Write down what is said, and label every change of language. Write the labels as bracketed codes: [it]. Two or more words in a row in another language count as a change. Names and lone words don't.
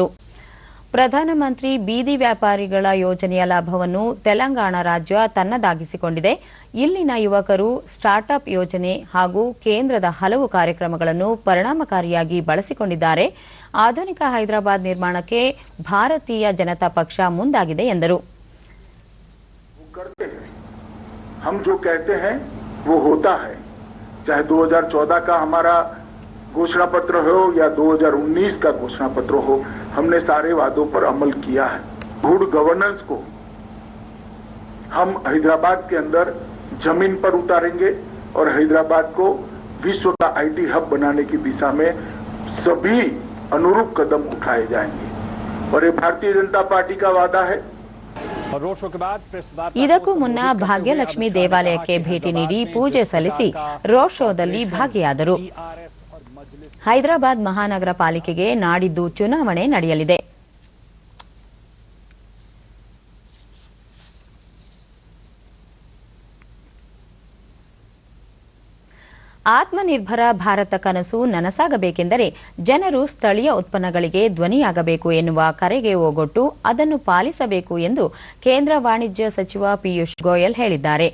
[kn] ಪ್ರಧಾನಮಂತ್ರಿ ಬೀದಿ ವ್ಯಾಪಾರಿಗಳ ಯೋಜನೆಯ ಲಾಭವನ್ನು ತೆಲಂಗಾಣ ರಾಜ್ಯ ತನ್ನದಾಗಿಸಿಕೊಂಡಿದೆ. ಇಲ್ಲಿನ ಯುವಕರು ಸ್ಟಾರ್ಟ್ಅಪ್ ಯೋಜನೆ ಹಾಗೂ ಕೇಂದ್ರದ ಹಲವು ಕಾರ್ಯಕ್ರಮಗಳನ್ನು ಪರಿಣಾಮಕಾರಿಯಾಗಿ ಬಳಸಿಕೊಂಡಿದ್ದಾರೆ. ಆಧುನಿಕ ಹೈದರಾಬಾದ್ ನಿರ್ಮಾಣಕ್ಕೆ ಭಾರತೀಯ ಜನತಾ ಪಕ್ಷ ಮುಂದಾಗಿದೆ ಎಂದರು. [hi] हम जो कहते हैं वो होता है, चाहे 2014 का हमारा घोषणा पत्र हो या 2019 का घोषणा पत्र हो, हमने सारे वादों पर अमल किया है. [en] good governance [hi] को हम हैदराबाद के अंदर जमीन पर उतारेंगे और हैदराबाद को विश्व का [en] IT hub [hi] बनाने की दिशा में सभी अनुरूप कदम उठाए जाएंगे और ये भारतीय जनता पार्टी का वादा है. [kn] ಇದಕ್ಕೂ ಮುನ್ನ ಭಾಗ್ಯಲಕ್ಷ್ಮಿ ದೇವಾಲಯಕ್ಕೆ ಭೇಟಿ ನೀಡಿ ಪೂಜೆ ಸಲ್ಲಿಸಿ ರೋಡ್ ಶೋದಲ್ಲಿ ಭಾಗಿಯಾದರು. ಹೈದರಾಬಾದ್ ಮಹಾನಗರ ಪಾಲಿಕೆಗೆ ನಾಡಿದ್ದು ಚುನಾವಣೆ ನಡೆಯಲಿದೆ. ಆತ್ಮನಿರ್ಭರ ಭಾರತ ಕನಸು ನನಸಾಗಬೇಕೆಂದರೆ ಜನರು ಸ್ಥಳೀಯ ಉತ್ಪನ್ನಗಳಿಗೆ ಧ್ವನಿಯಾಗಬೇಕು ಎನ್ನುವ ಕರೆಗೆ ಓಗೊಟ್ಟು ಅದನ್ನು ಪಾಲಿಸಬೇಕು ಎಂದು ಕೇಂದ್ರ ವಾಣಿಜ್ಯ ಸಚಿವ ಪಿಯೂಷ್ ಗೋಯಲ್ ಹೇಳಿದ್ದಾರೆ.